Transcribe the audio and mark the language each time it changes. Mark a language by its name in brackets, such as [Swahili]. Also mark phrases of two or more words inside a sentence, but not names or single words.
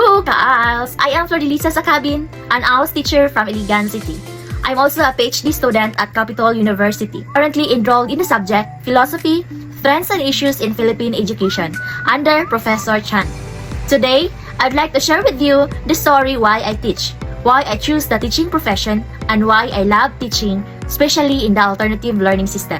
[English] ka-ALS! I am Flordelisa Sakabin, an ALS teacher from Iligan City. I'm also a PhD student at Capitol University, currently enrolled in the subject Philosophy, Trends and Issues in Philippine Education under Professor Chan. Today, I'd like to share with you the story why I teach, why I choose the teaching profession, and why I love teaching, especially in the alternative learning system.